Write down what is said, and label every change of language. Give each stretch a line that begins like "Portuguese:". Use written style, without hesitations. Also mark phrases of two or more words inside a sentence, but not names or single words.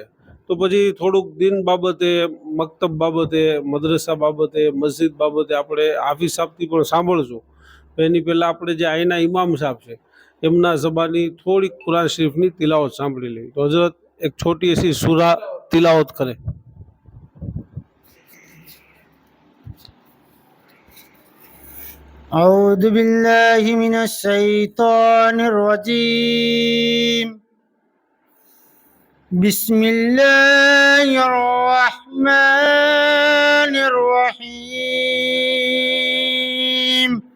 Gujarati: તો પછી થોડુંક દીન બાબતે, મકતબ બાબતે, મદ્રસા બાબતે, મસ્જિદ બાબતે આપણે હાફિઝ સાહેબથી પણ સાંભળશું। એની પહેલાં આપણે જે અહીંના ઇમામ સાહેબ છે એમના ઝબાની થોડીક કુરાન શરીફની તિલાવત સાંભળી લેવી। તો હજરત
Urdu: ایک چھوٹی ایسی سورہ
Gujarati: તિલાવત કરે।
Arabic: أعوذ بالله من الشيطان الرجيم بسم الله الرحمن الرحيم